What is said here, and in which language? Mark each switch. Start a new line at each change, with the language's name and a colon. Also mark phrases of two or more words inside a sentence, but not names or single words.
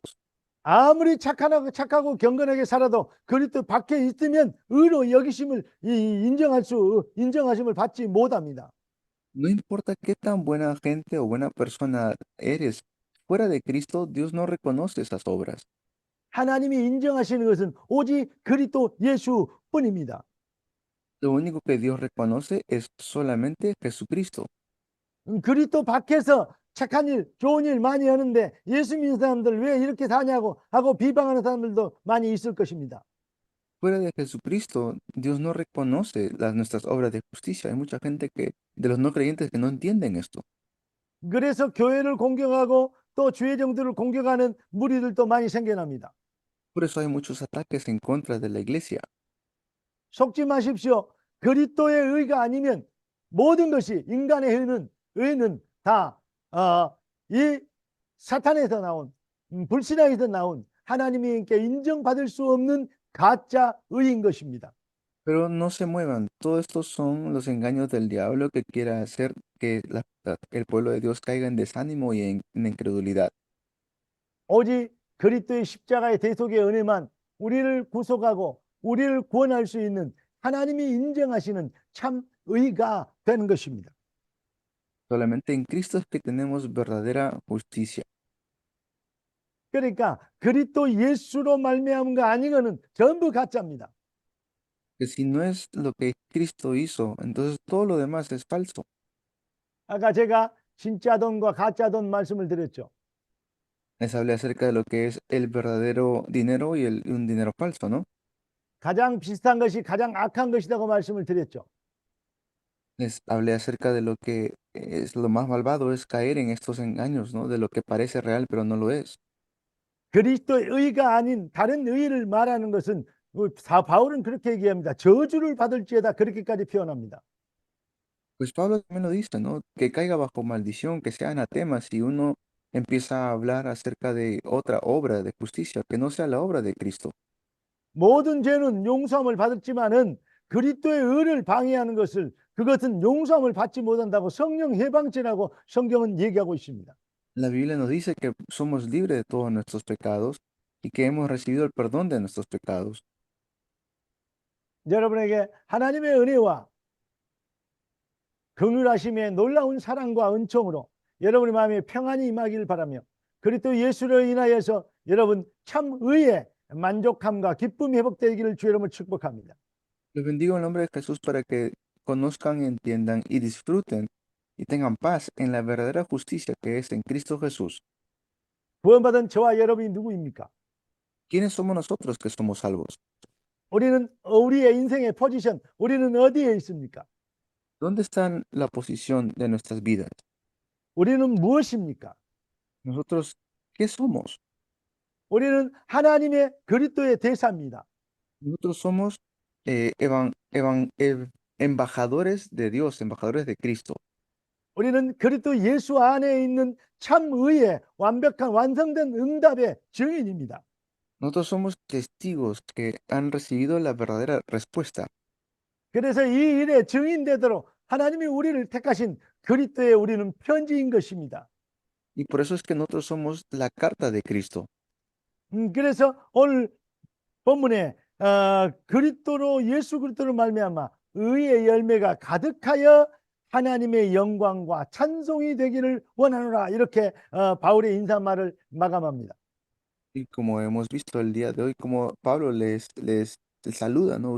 Korean: 아무리 착하고 경건하게 살아도 그리스도 밖에 있으면 의로 여기심을 인정하심을 받지 못합니다.
Spanish: No importa qué tan buena gente o buena persona eres, fuera de Cristo, Dios no reconoce esas obras.
Korean: 하나님이 인정하시는 것은 오직 그리스도 예수뿐입니다.
Spanish: Lo único que Dios reconoce es solamente Jesucristo.
Korean: 그리스도 밖에서 착한 일, 좋은 일 많이 하는데 예수 믿는 사람들 왜 이렇게 사냐고 하고 비방하는 사람들도 많이 있을 것입니다.
Spanish: Fuera de Jesucristo, Dios no reconoce nuestras obras de justicia. Hay mucha gente de los no creyentes que no entienden esto.
Korean: 그래서 교회를 공격하고 또 주의 정도를 공격하는 무리들도 많이 생겨납니다.
Spanish: Por eso hay muchos ataques en contra de la iglesia.
Korean: 속지 마십시오. 그리스도의 의가 아니면 모든 것이 인간의 의는 다 이 사탄에서 나온 불신앙에서 나온 하나님께 인정받을 수 없는 가짜 의인 것입니다.
Spanish: Pero no se muevan. Todos estos son los engaños del diablo que quiere hacer que el pueblo de Dios caiga en desánimo y en incredulidad.
Korean: 오직 그리스도의 십자가의 대속의 은혜만 우리를 구속하고 우리를 구원할 수 있는 하나님이 인정하시는 참 의가 되는 것입니다.
Spanish: Solamente en Cristo es que tenemos verdadera justicia.
Korean: 그러니까 그리스도 예수로 말미암은 거 아니고는 전부 가짜입니다.
Spanish: Que si no es lo que Cristo hizo, entonces todo lo demás es falso.
Korean: 아까 제가 진짜 돈과 가짜 돈 말씀을 드렸죠.
Spanish: Les hablé acerca de lo que es el verdadero dinero y un dinero falso, ¿no?
Korean: 가장 비슷한 것이 가장 악한 것이라고 말씀을 드렸죠.
Spanish: Les hablé acerca de lo que es lo más malvado, es caer en estos engaños, ¿no? De lo que parece real, pero no lo es.
Korean: 그리스도의 의가 아닌 다른 의를 말하는 것은 바울은 그렇게 얘기합니다. 저주를 받을지어다 그렇게까지 표현합니다.
Spanish: Pues Pablo también lo dice, ¿no? Que caiga bajo maldición, que sea anatema si uno empieza a hablar acerca de otra obra de justicia, que no sea la obra de Cristo.
Korean: 모든 죄는 용서함을 받았지만은 그리스도의 의를 방해하는 그것은 용서함을 받지 못한다고 성령 해방죄라고 성경은 얘기하고 있습니다.
Spanish: La Biblia nos dice que somos libres de todos nuestros pecados y que hemos recibido el perdón de nuestros pecados.
Korean: 여러분에게 하나님의 은혜와 긍휼하심의 놀라운 사랑과 은총으로 여러분의 마음에 평안이 임하기를 바라며 그리스도 예수로 인하여서 여러분 참 의에 만족함과 기쁨이 회복되기를 주 여러분을 축복합니다.
Spanish: Les bendigo en el nombre de Jesús para que conozcan, entiendan y disfruten y tengan paz en la verdadera justicia que es en Cristo Jesús.
Korean: 구원받은 저와 여러분이 누구입니까?
Spanish: ¿Quiénes somos nosotros que somos salvos?
Korean: 우리의 인생의 포지션, 우리는 어디에 있습니까?
Spanish: ¿Dónde está la posición de nuestras vidas?
Korean: 우리는 무엇입니까?
Spanish: Nosotros, ¿qué somos?
Korean: 우리는 하나님의 그리스도의 대사입니다.
Spanish: Nosotros somos embajadores de Dios, embajadores de Cristo.
Korean: 우리는 그리스도 예수 안에 있는 참 의의 완벽한 완성된 응답의 증인입니다.
Spanish: Nosotros somos testigos que han recibido la verdadera respuesta.
Korean: 그래서 이 일에 증인되도록 하나님이 우리를 택하신 그리스도의 우리는 편지인 것입니다.
Spanish: Y por eso es que nosotros somos la carta de Cristo.
Korean: 그래서 오늘 본문에 예수 그리스도로 말미암아 의의 열매가 가득하여 하나님의 영광과 찬송이 되기를 원하노라 이렇게 바울의 인사말을 마감합니다.
Spanish: Y como hemos visto el día de hoy, como Pablo les saluda, ¿no?